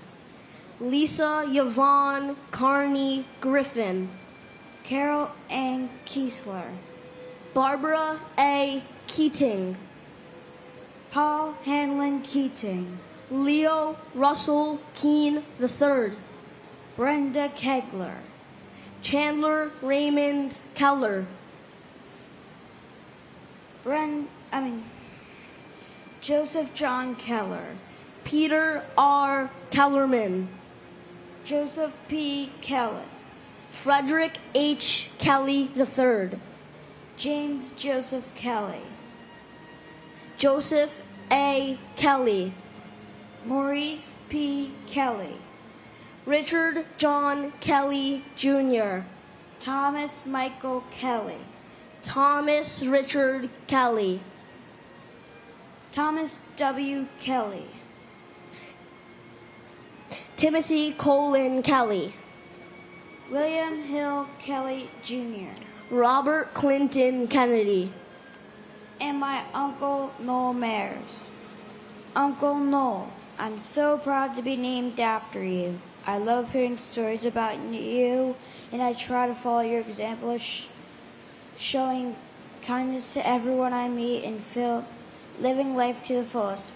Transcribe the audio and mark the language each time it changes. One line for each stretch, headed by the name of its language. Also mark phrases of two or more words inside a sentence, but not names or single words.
English: Lisa Yvonne Carney Griffin. Carol Ann Kiesler. Barbara A. Keating. Paul Hanlon Keating. Leo Russell Keene III. Brenda Kegler. Chandler Raymond Keller. Joseph John Keller. Peter R. Kellerman. Joseph P. Kelly. Frederick H. Kelly III, James Joseph Kelly, Joseph A. Kelly, Maurice P. Kelly, Richard John Kelly Jr., Thomas Michael Kelly, Thomas Richard Kelly, Thomas W. Kelly, Timothy Colin Kelly, William Hill Kelly Jr., Robert Clinton Kennedy, and my Uncle Noel Mayers. Uncle Noel, I'm so proud to be named after you. I love hearing stories about you, and I try to follow your example of showing kindness to everyone I meet and living life to the fullest.